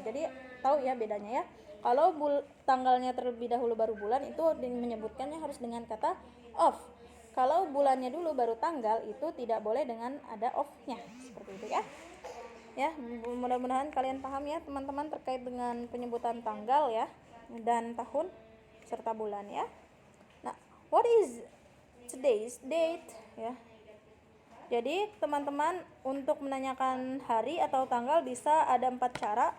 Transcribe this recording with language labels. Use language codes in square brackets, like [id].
[id] Jadi tahu ya bedanya ya. Kalau tanggalnya terlebih dahulu baru bulan, itu menyebutkannya harus dengan kata off. Kalau bulannya dulu baru tanggal, itu tidak boleh dengan ada off-nya. Seperti itu ya. Ya, mudah-mudahan kalian paham ya teman-teman terkait dengan penyebutan tanggal ya dan tahun serta bulan ya. [en] Nah, what is today's date ya. [id] Jadi teman-teman untuk menanyakan hari atau tanggal bisa ada 4 cara.